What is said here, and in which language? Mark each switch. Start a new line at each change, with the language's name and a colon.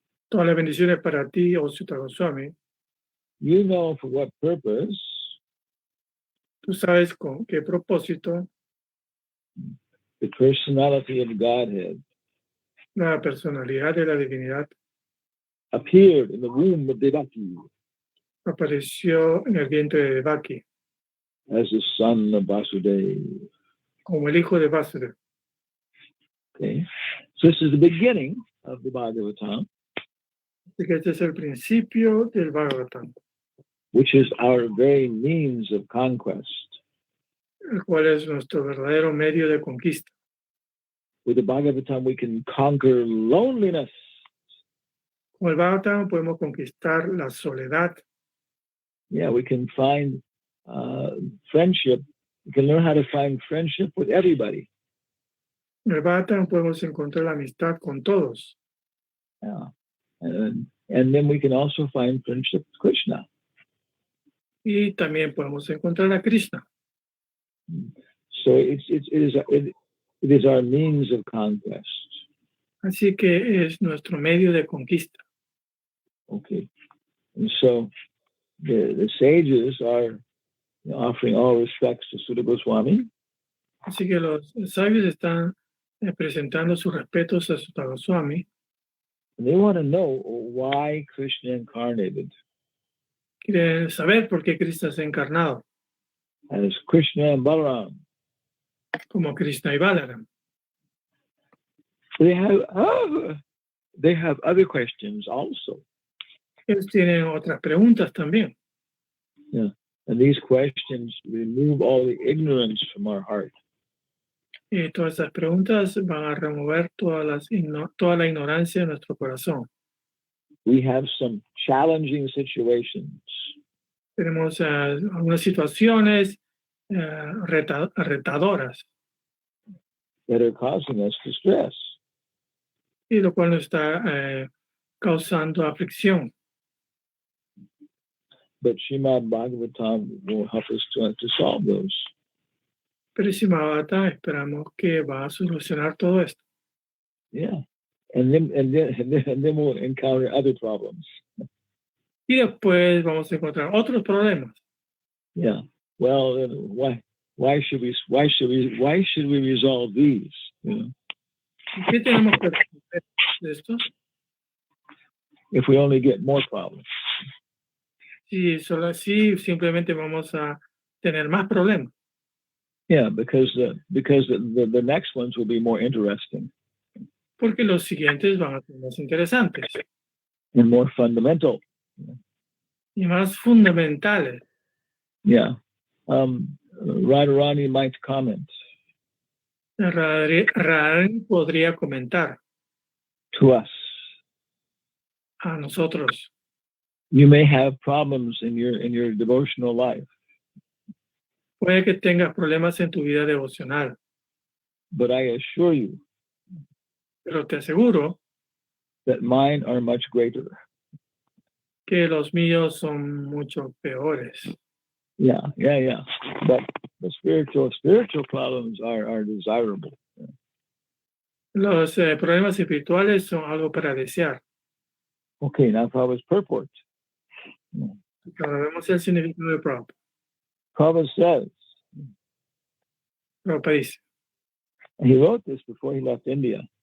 Spanish: Todas las bendiciones para ti, oh Sutta Goswami.
English: You know for what purpose
Spanish: Tú sabes con qué propósito
English: the personality of Godhead
Spanish: la personalidad de la divinidad
English: appeared in the womb of Devaki
Spanish: apareció en el vientre de Devaki
English: as the son of Vasudeva.
Spanish: como el hijo de Vasudeva.
English: Okay, so this is the beginning of the Bhagavatam,
Spanish: Así que este es el principio del Bhagavatam,
English: which is our very means of conquest.
Spanish: el cual es nuestro verdadero medio de conquista.
English: With the Bhagavatam, we can conquer loneliness.
Spanish: Con el Bhagavatam podemos conquistar la soledad.
English: Yeah, we can find friendship. We can learn how to find friendship with everybody.
Spanish: En el Bhagavatam podemos encontrar la amistad con todos.
English: Yeah. And then we can also find friendship with Krishna.
Spanish: Y también podemos encontrar a Krishna.
English: So it is our means of conquest.
Spanish: Así que es nuestro medio de conquista.
English: Okay. And so the sages are offering all respects to Sutta Goswami.
Spanish: Así que los sabios están presentando sus respetos a Sutta Goswami.
English: And they want to know why Krishna incarnated
Spanish: Quieren saber por qué Krishna se ha encarnado,
English: as Krishna and Balaram.
Spanish: como Krishna y Balaram.
English: They have other questions also.
Spanish: Ellos tienen otras preguntas también.
English: Yeah. And these questions remove all the ignorance from our heart.
Spanish: Y todas esas preguntas van a remover toda la ignorancia de nuestro corazón.
English: We have some challenging situations.
Spanish: Tenemos algunas situaciones retadoras,
English: That are causing us distress.
Spanish: y lo cual nos está causando aflicción.
English: But Srimad Bhagavatam will help us to solve those.
Spanish: Pero Bhagavatam esperamos que va a solucionar todo esto.
English: Yeah. And then we'll encounter other problems.
Spanish: Y después vamos a encontrar otros problemas.
English: Yeah. Well, then why should we resolve these? You know?
Spanish: ¿Y qué tenemos que resolver de esto?
English: If we only get more problems.
Spanish: Si solo así simplemente vamos a tener más problemas.
English: Yeah, because the next ones will be more interesting
Spanish: Porque los siguientes van a ser más interesantes
English: and more fundamental.
Spanish: y más fundamentales.
English: Yeah. Radharani might comment.
Spanish: Radharani podría comentar
English: To us.
Spanish: a nosotros.
English: You may have problems in your devotional life,
Spanish: Puede que tengas problemas en tu vida devocional,
English: but I assure you
Spanish: pero te aseguro
English: that mine are much greater.
Spanish: que los míos son mucho peores.
English: Yeah. But the spiritual problems are desirable.
Spanish: Los problemas espirituales son algo para desear.
English: Okay, now Prabhupada's purport.
Spanish: Ahora vemos el significado de Prabhupada.
English: Prabhupada says,
Spanish: Prabhupada dice,
English: and he wrote this before he left India.